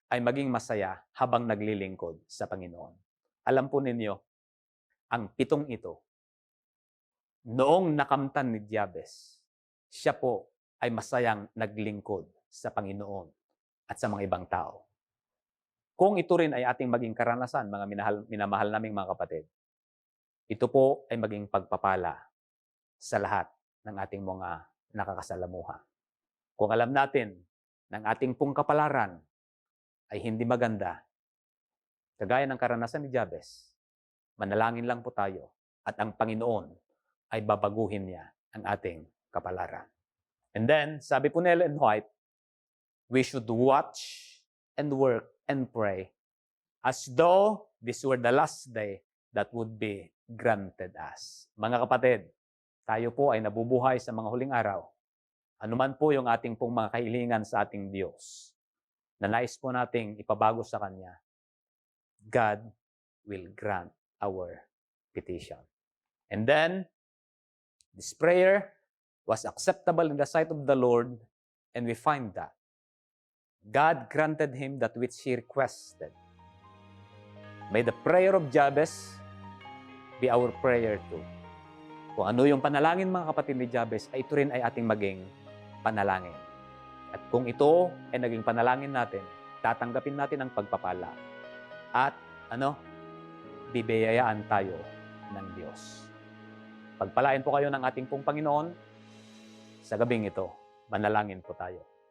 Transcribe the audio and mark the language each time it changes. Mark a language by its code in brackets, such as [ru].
[tl] ay maging masaya habang naglilingkod sa Panginoon. Alam po ninyo, ang 7 ito, noong nakamtan ni Jabez, siya po ay masayang naglingkod sa Panginoon at sa mga ibang tao. Kung ito rin ay ating maging karanasan, mga minamahal naming mga kapatid, ito po ay maging pagpapala sa lahat ng ating mga nakakasalamuha. Kung alam natin ng ating pong kapalaran ay hindi maganda, kagaya ng karanasan ni Jabez, manalangin lang po tayo at ang Panginoon ay babaguhin niya ang ating kapalaran. [en] And then, [tl] sabi po ni [en] Ellen White, we should watch and work and pray as though this were the last day that would be granted us. [tl] Mga kapatid, tayo po ay nabubuhay sa mga huling araw. Anuman po yung ating pong mga kahilingan sa ating Diyos, na nais po nating ipabago sa Kanya, [en] God will grant our petition. And then, this prayer was acceptable in the sight of the Lord, and we find that God granted him that which he requested. May the prayer of Jabez be our prayer too. [tl] Kung ano yung panalangin, mga kapatid ni Jabez, ay ito rin ay ating maging panalangin. At kung ito ay naging panalangin natin, tatanggapin natin ang pagpapala. At bibiyayaan tayo ng Diyos. Pagpalain po kayo ng ating pong Panginoon. Sa gabing ito, manalangin po tayo.